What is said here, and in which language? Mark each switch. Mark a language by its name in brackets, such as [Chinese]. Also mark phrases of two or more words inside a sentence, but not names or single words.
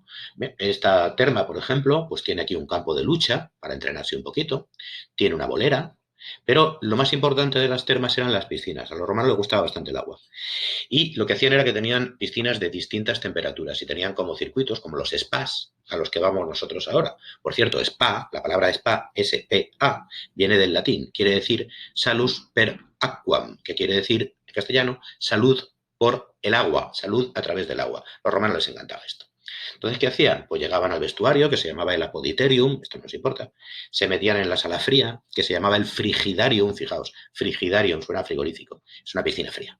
[Spanish] Esta terma, por ejemplo, pues tiene aquí un campo de lucha para entrenarse un poquito, tiene una bolera, pero lo más importante de las termas eran las piscinas. A los romanos les gustaba bastante el agua. Y lo que hacían era que tenían piscinas de distintas temperaturas y tenían como circuitos, como los spas, a los que vamos nosotros ahora. Por cierto, spa, la palabra spa, S-P-A, viene del latín, quiere decir [Latin] salus per aquam, [Spanish] que quiere decir en castellano salud por el agua, salud a través del agua. A los romanos les encantaba esto. Entonces, ¿qué hacían? Pues llegaban al vestuario, que se llamaba el apoditerium, esto no nos importa, se metían en la sala fría, que se llamaba el frigidarium, fijaos, frigidarium suena frigorífico, es una piscina fría.